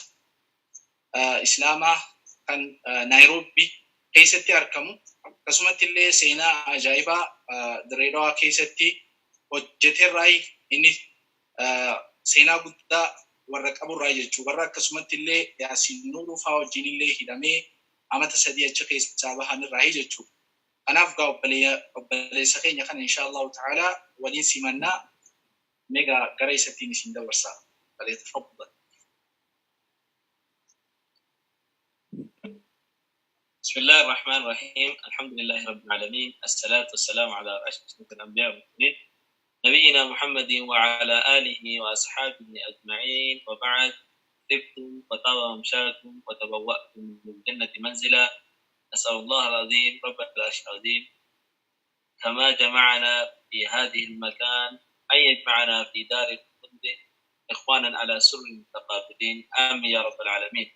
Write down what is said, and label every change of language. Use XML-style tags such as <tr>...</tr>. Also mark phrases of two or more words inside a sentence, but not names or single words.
<om>Islaamaa kan Nairobi keessatti argamu akkasumas illee seenaa ajaa'ibaa Dirreedawaa keessatti hojjeterraa inni seenaa guddaa warra qaburraa jechuu warra akkasumas illee Yaasiin Nuuruu fa'aa wajjin illee hidhamee amata 3 achi keessaa bahanirraa jechuu kanaaf gaa obboleessa keenya kana</om> <ar>إن شاء الله تعالى</ar> <om>waliin simannaa mega gara isattiin isin dabarsaa falyatafaddal.</om> <ar>بسم الله الرحمن الرحيم الحمد لله رب العالمين الصلاة والسلام على أشرف الأنبياء والمرسلين نبينا محمد وعلى آله وأصحابه أجمعين وبعد طبتم وطاب ممشاكم وتبوأتم من الجنة منزلا نسأل الله العظيم رب العرش العظيم كما جمعنا في هذه المكان أن يجمعنا في دار الخلد إخوانا على سر متقابلين آمين يا رب العالمين.</ar>